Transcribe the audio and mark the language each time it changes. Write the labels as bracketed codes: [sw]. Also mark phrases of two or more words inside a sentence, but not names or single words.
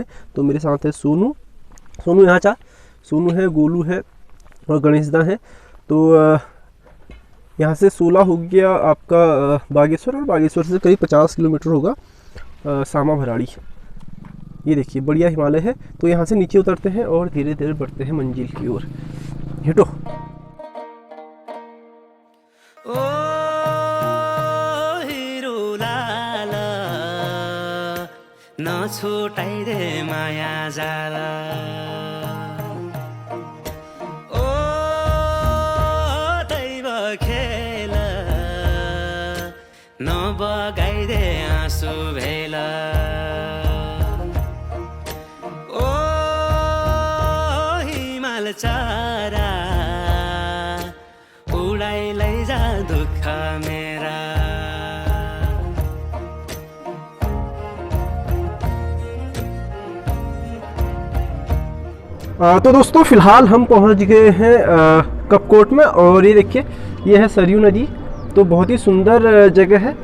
[hi] तो मेरे साथ है सोनू यहाँ सोनू है, गोलू है और गणेशदा है। तो यहाँ से 16 हो गया आपका बागेश्वर, और बागेश्वर से करीब 50 किलोमीटर होगा सामा भराड़ी। ये देखिए बढ़िया हिमालय है। तो यहाँ से नीचे उतरते हैं और धीरे धीरे बढ़ते हैं मंजिल की ओर। [ne] हिटो ओ हिरो लाला नछुटाइदे माया जाला, ओ दैव खेल नबगाइदे आँसु भेला, ओ हिमाल चारा उडाइ लैजा दुःख मेरा। [hi] तो दोस्तों फिलहाल हम पहुंच गए हैं कपकोट में और ये देखिए ये है सरयू नदी। तो बहुत ही सुंदर जगह है।